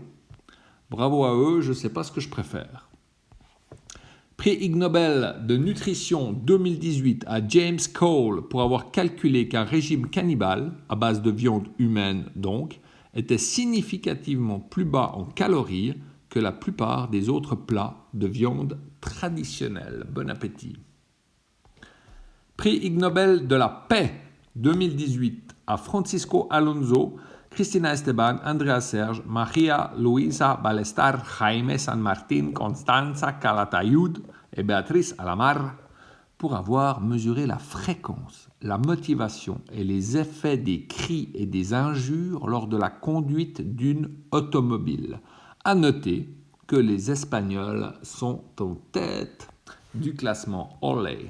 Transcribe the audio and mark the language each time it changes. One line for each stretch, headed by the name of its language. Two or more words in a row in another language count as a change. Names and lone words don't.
French: Bravo à eux, je ne sais pas ce que je préfère. Prix Ig Nobel de nutrition 2018 à James Cole pour avoir calculé qu'un régime cannibale, à base de viande humaine donc, était significativement plus bas en calories que la plupart des autres plats de viande traditionnelle. Bon appétit. Prix Ig Nobel de la paix 2018 à Francisco Alonso, Cristina Esteban, Andrea Serge, Maria Luisa Ballestar, Jaime San Martín, Constanza Calatayud et Beatriz Alamar pour avoir mesuré la fréquence, la motivation et les effets des cris et des injures lors de la conduite d'une automobile. À noter que les Espagnols sont en tête du classement Olé.